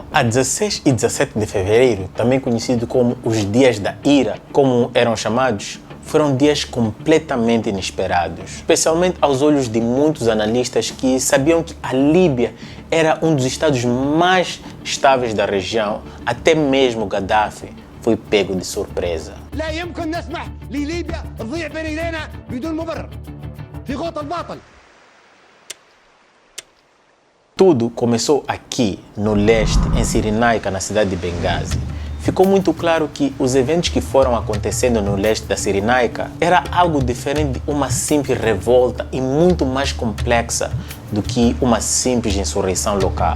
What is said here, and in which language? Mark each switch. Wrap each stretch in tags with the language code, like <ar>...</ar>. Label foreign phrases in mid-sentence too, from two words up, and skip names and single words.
<pt>A 16 e 17 de fevereiro, também conhecido como os Dias da Ira, como eram chamados, foram dias completamente inesperados, especialmente aos olhos de muitos analistas que sabiam que a Líbia era um dos estados mais estáveis da região. Até mesmo Gaddafi foi pego de surpresa.</pt> <ar>لا يمكن نسمح لليبيا تضيع بين ايدينا بدون مبرر في غوط الباطل.</ar> <pt>Tudo começou aqui, no leste, em Cirenaica, na cidade de Benghazi. Ficou muito claro que os eventos que foram acontecendo no leste da Cirenaica era algo diferente de uma simples revolta e muito mais complexa do que uma simples insurreição local.</pt>